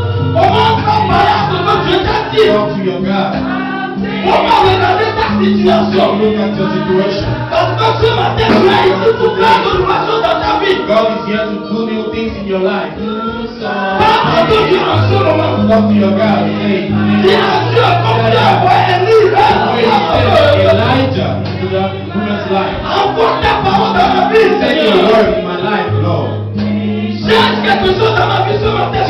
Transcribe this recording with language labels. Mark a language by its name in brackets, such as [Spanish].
[French] Commence à parler à ce que Dieu t'a dit. [English] Talk to your God. [French] Comment regarder ta situation. [English] Look at your situation. [French] Parce que ce matin, tu es ici pour faire de nouvelles choses dans ta vie. [English] God is here to do new things in your life. [French] Parle à ton Dieu en ce moment. [English] Talk to your God. Say, [French] Dis à Dieu comme tu as envoyé Élie. [English] Elijah into that woman's life. [French] Envoie ta parole dans ma vie, [English] Send your [French] Seigneur. [English] word in my life, Lord. [French] Change quelque chose dans ma vie ce matin,